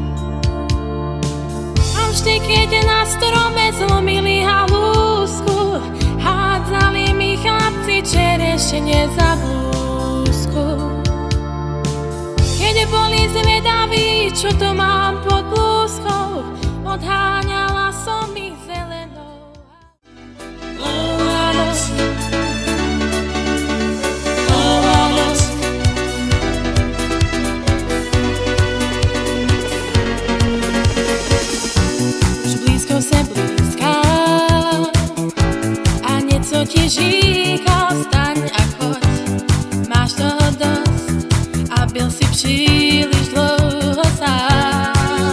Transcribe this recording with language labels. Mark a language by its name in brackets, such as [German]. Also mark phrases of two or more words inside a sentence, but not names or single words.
[Slovak] A vždy, keď na strome zlomili halúsku, hádzali mi chlapci čerešne za blúzku. Keď boli zvedaví, čo to mám pod blúzkou, odháňala som ich zelenou. Dlhá noc, dlhá noc. [Czech] Už blízko se blízká a něco ti říká, vstaň a choď, máš toho dost a byl si příliš dlouho sám.